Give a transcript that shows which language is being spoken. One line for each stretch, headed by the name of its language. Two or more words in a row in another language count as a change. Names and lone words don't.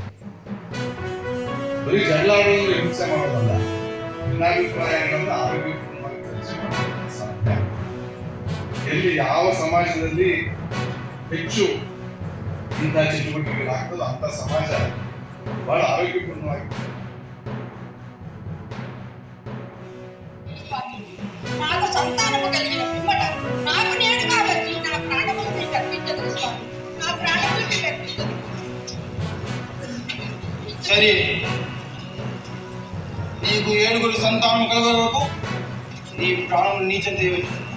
Kannada: ಬರೀ ಜಗಳ ಆಡೋದು ಹಿಂಸೆ ಮಾಡೋದಲ್ಲ, ಭಿನ್ನಾಭಿಪ್ರಾಯಗಳನ್ನ ಆರೋಗ್ಯಪೂರ್ಣವಾಗಿ ಚರ್ಚೆ ಮಾಡೋದಕ್ಕೆ ಸಾಧ್ಯ. ಎಲ್ಲಿ ಯಾವ ಸಮಾಜದಲ್ಲಿ ಹೆಚ್ಚು ಇಂಥ ಚಟುವಟಿಕೆಗಳಾಗ್ತದೋ ಅಂತ ಸಮಾಜ ಬಹಳ ಆರೋಗ್ಯಪೂರ್ಣವಾಗಿ.
Telugu: నాకు సంతానము కలిగిన పిమ్మట నాకు నేను కాబట్టి నా ప్రాణములు మీకు అర్పించదు స్వామి, నా ప్రాణములు మీకు అర్పించదు. సరే, నీకు 7 సంతానం కలిగే వరకు నీ ప్రాణం నీచం చేయవచ్చు.